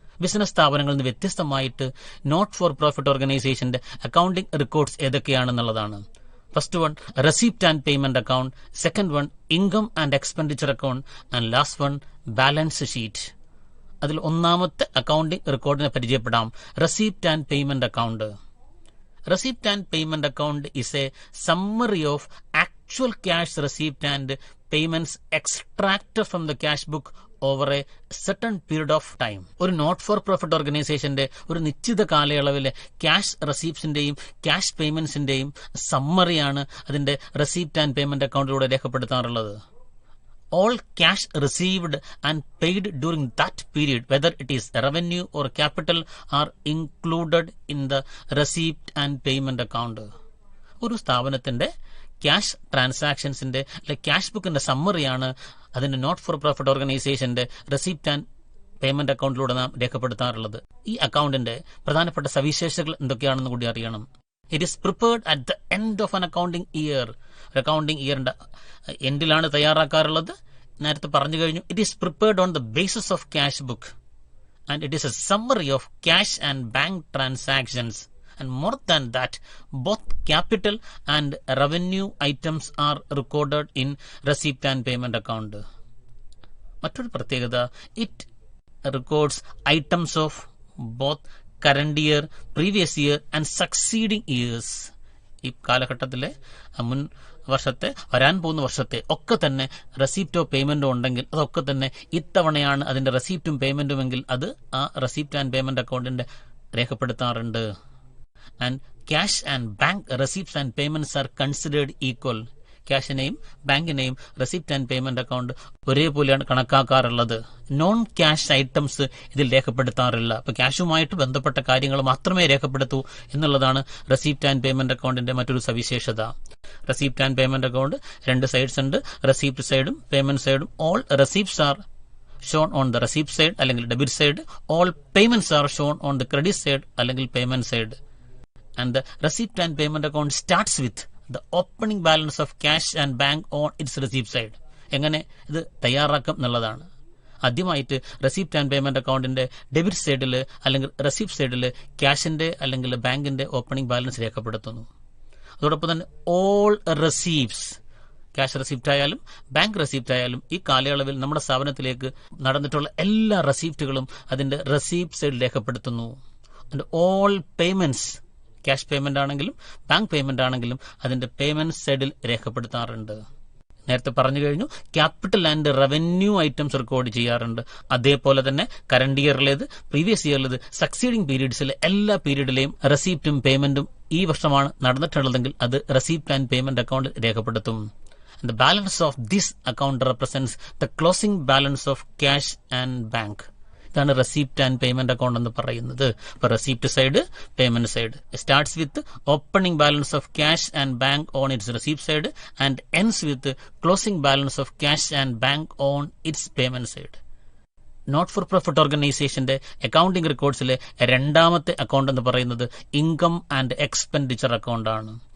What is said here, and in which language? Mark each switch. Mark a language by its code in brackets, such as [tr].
[ml] Business സ്ഥാപനങ്ങളിൽ നിന്ന് വ്യത്യസ്തമായിട്ട് നോട്ട് ഫോർ പ്രോഫിറ്റ് ഓർഗനൈസേഷന്റെ accounting records ഏതൊക്കെയാണെന്നുള്ളതാണ്. [en] First one, receipt and payment account. Second one, income and expenditure account. And last one, balance sheet. [ml] അതിൽ 1ാമത്തെ accounting റെക്കോർഡിനെ പരിചയപ്പെടാം. [en] Receipt and payment account. Receipt and payment account is a summary of actual cash received and payments extracted from the cash book over a certain period of time. [ml] ഒരു not for profit ഓർഗനൈസേഷന്റെ ഒരു നിശ്ചിത കാലയളവിലെ cash റെസീപ്റ്റ്സിന്റെയും cash പേയ്മെന്റ്സിന്റെയും സമ്മറിയാണ് അതിന്റെ receipt and payment അക്കൗണ്ടിലൂടെ രേഖപ്പെടുത്താറുള്ളത്. [en] All cash received and paid during that period, whether it is revenue or capital, are included in the receipt and payment account. [ml] ഒരു സ്ഥാപനത്തിന്റെ cash ട്രാൻസാക്ഷൻസിന്റെ cash ബുക്കിന്റെ സമ്മറിയാണ് അതിന്റെ not for profit ഓർഗനൈസേഷന്റെ receipt and payment അക്കൗണ്ടിലൂടെ നാം രേഖപ്പെടുത്താറുള്ളത്. ഈ അക്കൗണ്ടിന്റെ പ്രധാനപ്പെട്ട സവിശേഷതകൾ എന്തൊക്കെയാണെന്ന് കൂടി അറിയണം. [en] It is prepared at the end of an accounting year. [ml] ഒരു അക്കൗണ്ടിംഗ് ഇയറിന്റെ എൻഡിലാണ് തയ്യാറാക്കാറുള്ളത്. നേരത്തെ പറഞ്ഞു കഴിഞ്ഞു. [en] It is prepared on the basis of cash book and it is a summary of cash and bank transactions. And more than that, both capital and revenue items are recorded in receipt and payment account. [ml] മറ്റൊരു പ്രത്യേകത, [en] it records items of both current year, previous year and succeeding years. [ml] ഈ കാലഘട്ടത്തിലെ മുൻ വർഷത്തെ വരാൻ പോകുന്ന വർഷത്തെ ഒക്കെ തന്നെ റെസിപ്റ്റോ പേയ്മെന്റോ ഉണ്ടെങ്കിൽ അതൊക്കെ തന്നെ ഇത്തവണയാണ് അതിന്റെ റെസിപ്റ്റും പേയ്മെന്റും എങ്കിൽ അത് ആ റെസിപ്റ്റ് ആൻഡ് പേയ്മെന്റ് അക്കൗണ്ടിന്റെ രേഖപ്പെടുത്താറുണ്ട്. [en] And cash and bank receipts and payments are considered equal. [ml] ക്യാഷിനെയും ബാങ്കിനെയും receipt and payment account ഒരേപോലെയാണ് കണക്കാക്കാറുള്ളത്. നോൺ ക്യാഷ് ഐറ്റംസ് ഇതിൽ രേഖപ്പെടുത്താറില്ല. അപ്പൊ ക്യാഷുമായിട്ട് ബന്ധപ്പെട്ട കാര്യങ്ങൾ മാത്രമേ രേഖപ്പെടുത്തൂ എന്നുള്ളതാണ് റെസിപ്റ്റ് ആൻഡ് പേയ്മെന്റ് അക്കൗണ്ടിന്റെ മറ്റൊരു സവിശേഷത. റെസിപ്റ്റ് ആൻഡ് പേയ്മെന്റ് അക്കൗണ്ട് രണ്ട് സൈഡ്സ് ഉണ്ട്, റെസിപ്റ്റ് സൈഡും പേയ്മെന്റ് സൈഡും. [en] All receipts are shown on the receipt side അല്ലെങ്കിൽ debit side. All payments are shown on the credit side അല്ലെങ്കിൽ payment side. And the receipt and payment account starts with the opening balance of cash and bank on its receipt side. [ml] എങ്ങനെ ഇത് തയ്യാറാക്കും എന്നുള്ളതാണ്. ആദ്യമായിട്ട് receipt and payment അക്കൗണ്ടിന്റെ debit സൈഡിൽ അല്ലെങ്കിൽ receipt സൈഡിൽ ക്യാഷിന്റെ അല്ലെങ്കിൽ ബാങ്കിന്റെ ഓപ്പണിംഗ് ബാലൻസ് രേഖപ്പെടുത്തുന്നു. അതോടൊപ്പം തന്നെ ഓൾ റെസീപ്റ്റ്സ്, ക്യാഷ് റെസിപ്റ്റ് ആയാലും ബാങ്ക് റെസിപ്റ്റ് ആയാലും ഈ കാലയളവിൽ നമ്മുടെ സ്ഥാപനത്തിലേക്ക് നടന്നിട്ടുള്ള എല്ലാ റെസിപ്റ്റുകളും അതിന്റെ റെസിപ്റ്റ് സൈഡിൽ രേഖപ്പെടുത്തുന്നു. ഓൾ പേയ്മെന്റ്സ്, ക്യാഷ് പേയ്മെന്റ് ആണെങ്കിലും ബാങ്ക് പേയ്മെന്റ് ആണെങ്കിലും അതിന്റെ പേയ്മെന്റ് സൈഡിൽ രേഖപ്പെടുത്താറുണ്ട്. നേരത്തെ പറഞ്ഞു കഴിഞ്ഞു, capital and revenue items record ചെയ്യാറുണ്ട്. അതേപോലെ തന്നെ കറന്റ് ഇയറിലേത്, പ്രീവിയസ് ഇയറിലേത്, സക്സീഡിംഗ് പീരീഡ്സിലെ എല്ലാ പീരീഡിലെയും റെസിപ്റ്റും പേയ്മെന്റും ഈ വർഷമാണ് നടന്നിട്ടുള്ളതെങ്കിൽ അത് റെസിപ്റ്റ് ആൻഡ് പേയ്മെന്റ് അക്കൗണ്ട് രേഖപ്പെടുത്തും. [en] The balance of this account represents the closing balance of cash and bank. [ml] ഇതാണ് റെസിപ്റ്റ് ആൻഡ് പേയ്മെന്റ് അക്കൗണ്ട് എന്ന് പറയുന്നത്. [en] ഇപ്പൊ receipt side, payment side starts with opening balance of cash and bank on its receipt side and ends with closing balance of cash and bank on its payment side. [ml] Not for profit ഓർഗനൈസേഷന്റെ accounting റെക്കോർഡ്സിലെ രണ്ടാമത്തെ account എന്ന് പറയുന്നത് income and expenditure account ആണ്.